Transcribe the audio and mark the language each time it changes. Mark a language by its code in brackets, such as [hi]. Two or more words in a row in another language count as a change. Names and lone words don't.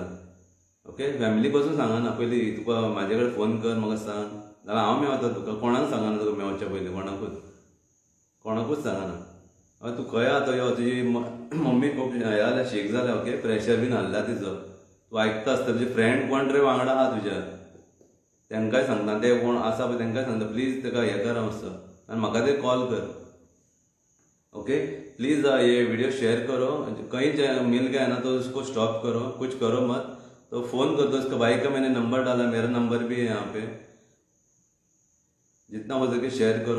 [kok] ओके, फॅमिली बसून सांगना, पयलीं तुका म्हाजे कडेन फोन कर, म्हाका सांग, जाल्यार हांव मेवता तुका, कोणाक सांगना तुका मेवच्या पयलीं, कोणाकूच सांगना। हय, तू खंय आहा तो यो, तुजी मम्मी खूब हें जाल्या, शीक जाल्या, ओके, प्रेशर बीन हाडला तिचो, तू आयकता आसता, तुजे फ्रेंड कोण तरी वांगडा आहा तुज्या, तेंकाय सांगता, ते कोण आसा पळय तेंकाय सांगता, प्लीज तेका हें करा मातसो, आनी म्हाका ते कॉल कर। [hi] ओके, प्लीज ये वीडियो शेयर करो, कहीं मिल गया ना तो उसको स्टॉप करो, कुछ करो मत, तो फोन कर दो। उसका भाई का मैंने नंबर डाला, मेरा नंबर भी है यहाँ पे, जितना हो सके शेयर करो।